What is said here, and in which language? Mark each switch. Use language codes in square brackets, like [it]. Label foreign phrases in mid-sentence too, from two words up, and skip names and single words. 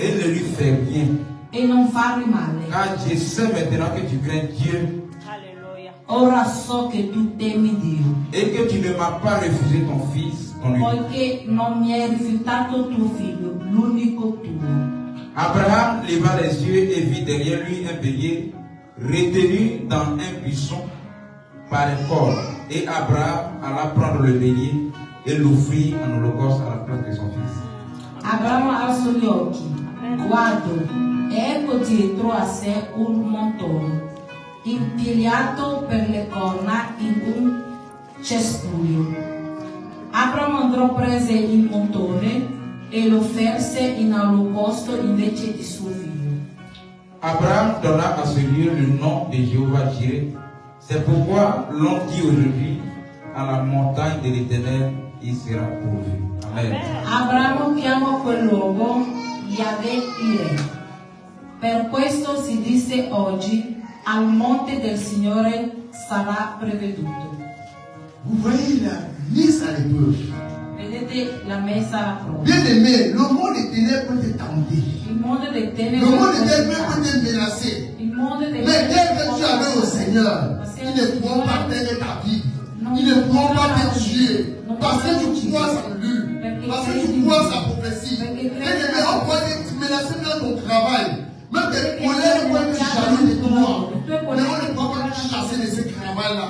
[fr] et ne lui fais rien. [it] e non fargli male. [fr] Car je sais maintenant que tu crains Dieu [it] Ora so che tu temi Dio, [fr] et que tu ne m'as pas refusé ton fils, ton unique. [it] poiché non mi hai rifiutato tuo figlio, l'unico tuo. [fr] Abraham leva les yeux et vit derrière lui un bélier retenu dans un buisson par un corps. Et Abraham alla prendre le bélier et l'offrit en holocauste à la place de son fils. [it] Abramo alzò gli occhi, guardò e ecco dietro a sé un montone, impigliato per le corna in un cespuglio. Abramo andò, prese il montone e lo offerse in olocausto invece di suo figlio. [fr] Abraham donna à ce lieu le nom de Jéhovah Jireh. C'est pourquoi l'on dit aujourd'hui, à la montagne de l'Éternel, il sera pourvu. Amen. [it] Abramo chiamò quel luogo Yahweh Ireh. Per questo si dice oggi, al monte del Signore sarà provveduto. [fr] Vous voyez la mise à l'épreuve. [it] Vedete la messa alla prova. [fr] Bien aimé, le monde des ténèbres peut te tenter. [it] Il mondo dei [fr] Le [it] tenebre [fr] monde des ténèbres peut te menacer. [it] il [fr] Mais dès que tu amènes au Seigneur, ils ne pourront pas t'aider ta vie. Ils ne pourront pas te tuer. Parce que tu crois en lui. Parce que tu crois en sa prophétie. Et on peut te menacer dans ton travail. Même tes collègues peuvent te chasser de toi. Mais on ne peut pas te chasser de ce travail-là.